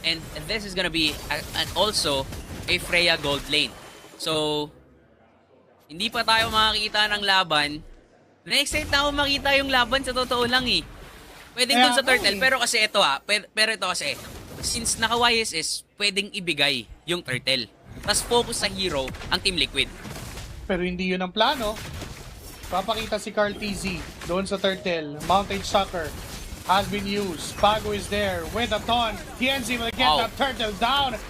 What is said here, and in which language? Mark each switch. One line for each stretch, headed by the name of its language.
English: And this is gonna be also a Freya gold lane.
Filipino: So, hindi pa tayo makakita ng laban. Na-excite na ako makita yung laban sa totoo lang Pwedeng dun sa turtle. Pero kasi ito pero ito kasi, since naka-YSS, pwedeng ibigay yung turtle. Tapos focus sa hero ang Team Liquid. Pero hindi yun ang plano. Papakita si Carl TZ doon sa turtle.
English: Mountain Sucker has been used. Pago is there with a taunt. TNZ will get that turtle down.